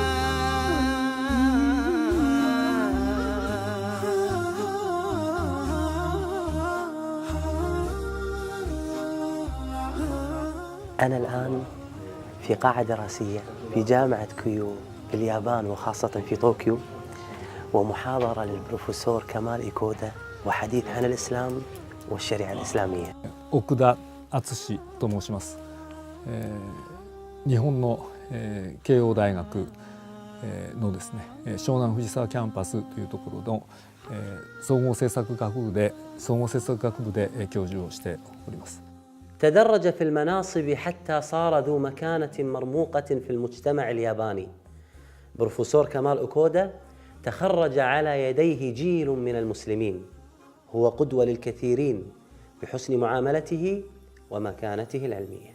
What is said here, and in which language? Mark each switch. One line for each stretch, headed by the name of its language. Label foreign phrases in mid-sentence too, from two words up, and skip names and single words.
Arabic: أنا الآن في قاعة دراسية في جامعة كيو في اليابان، وخاصة في طوكيو، ومحاضرة للبروفيسور كمال إيكودا وحديث عن الإسلام والشريعة الإسلامية.
Japanese: 奥田敦と申します。日本の慶応大学のですね、湘南藤沢キャンパスというところの総合政策学部で教授をしております。
Arabic: تدرج في المناصب حتى صار ذو مكانة مرموقة في المجتمع الياباني. بروفيسور كمال أوكودا تخرج على يديه جيل من المسلمين، هو قدوة للكثيرين بحسن معاملته ومكانته العلمية.